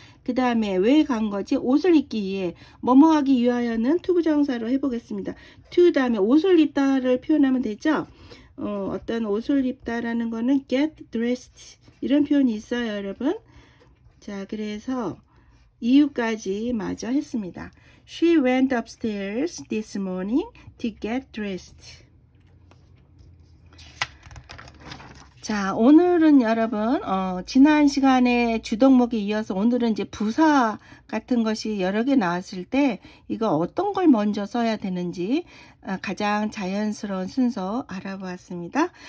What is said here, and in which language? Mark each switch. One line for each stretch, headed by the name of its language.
Korean: 그 다음에 왜 간 거지? 옷을 입기 위해. 뭐뭐 하기 위하여는 투부정사로 해보겠습니다. to 다음에 옷을 입다를 표현하면 되죠. 어떤 옷을 입다라는 거는
English: get dressed
Korean: 이런 표현이 있어요, 여러분. 자, 그래서 이유까지 마저 했습니다.
English: She went upstairs this morning to get dressed.
Korean: 자, 오늘은 여러분 지난 시간에 주동목에 이어서 오늘은 이제 부사 같은 것이 여러 개 나왔을 때 이거 어떤 걸 먼저 써야 되는지 가장 자연스러운 순서 알아보았습니다.